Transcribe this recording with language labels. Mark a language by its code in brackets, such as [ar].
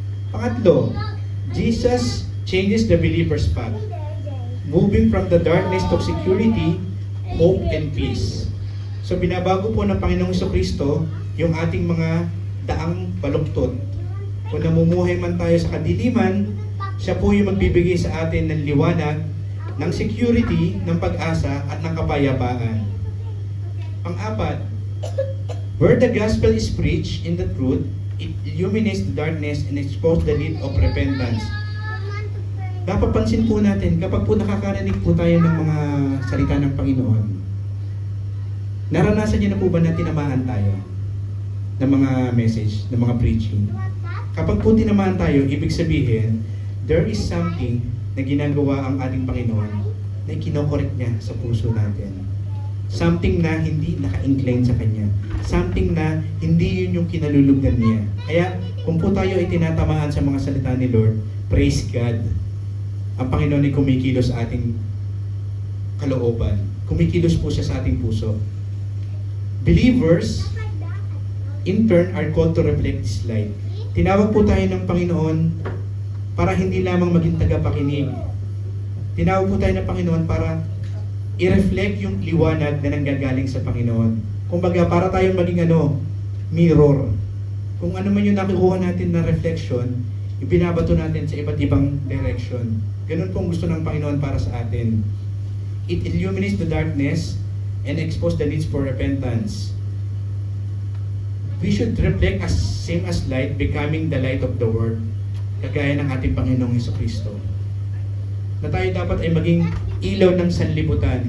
[tl] Pangatlo, [en] Jesus changes the believer's path, moving from the darkness to security, hope, and peace. [tl] So binabago po ng Panginoong Hesukristo yung ating mga daang baluktot. Kung namumuhay man tayo sa kadiliman, siya po yung magbibigay sa atin ng liwanag, ng security, ng pag-asa, at ng kapayapaan. Pang-apat, [en] where the gospel is preached in the truth, it illuminates the darkness and exposes the need of repentance. [tl] Napapansin po natin, kapag po nakakarinig po tayo ng mga salita ng Panginoon, naranasan niyo na po ba na tinamaan tayo ng mga message, ng mga preaching? Kapag po tinamaan tayo, ibig sabihin, [en] there is something [tl] na ginagawa ang ating Panginoon na kinokorek niya sa puso natin. Something na hindi naka-incline sa Kanya. Something na hindi yun yung kinalulugan niya. Kaya kung po tayo ay tinatamaan sa mga salita ni Lord, [en] praise God. [tl] Ang Panginoon ay kumikilos sa ating kalooban. Kumikilos po siya sa ating puso. [en] Believers, in turn, are called to reflect this light. [tl] Tinawag po tayo ng Panginoon para hindi lamang maging tagapakinig. Tinawag po tayo ng Panginoon para i-reflect yung liwanag na nanggagaling sa Panginoon. Kumbaga, para tayong maging mirror. Kung ano man yung nakukuha natin na reflection, ibinabato natin sa iba't ibang direction. Ganun po ang gusto ng Panginoon para sa atin. [en] It illuminates the darkness and expose the needs for repentance. We should reflect as same as light, becoming the light of the world, [tl] kagaya ng ating Panginoong Hesukristo. Na tayo dapat ay maging ilaw ng sanlibutan.